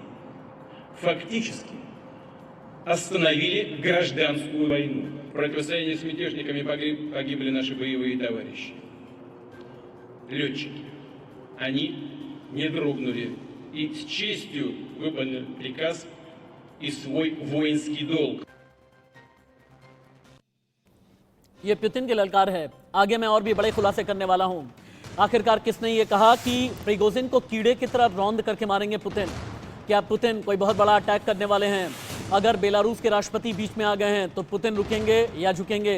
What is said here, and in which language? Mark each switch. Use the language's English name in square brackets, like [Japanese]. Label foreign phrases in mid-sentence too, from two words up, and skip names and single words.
[Russian] Фактически остановили гражданскую войну. В противостоянии с мятежниками погибли наши боевые товарищи. Летчики. Они не дрогнули и с честью выполнили приказ и свой воинский долг. [Hindi] ये पुतिन की ललकार है। आगे मैं और भी बड़े खुलासे करने वाला हूं। आखिरकार किसने ये कहा कि प्रिगोजिन को कीड़े की तरह रौंद करके मारेंगे पुतिन? क्या पुतिन कोई बहुत बड़ा अटैक करने वाले हैं? अगर बेलारूस के राष्ट्रपति बीच में आ गए हैं तो पुतिन रुकेंगे या झुकेंगे?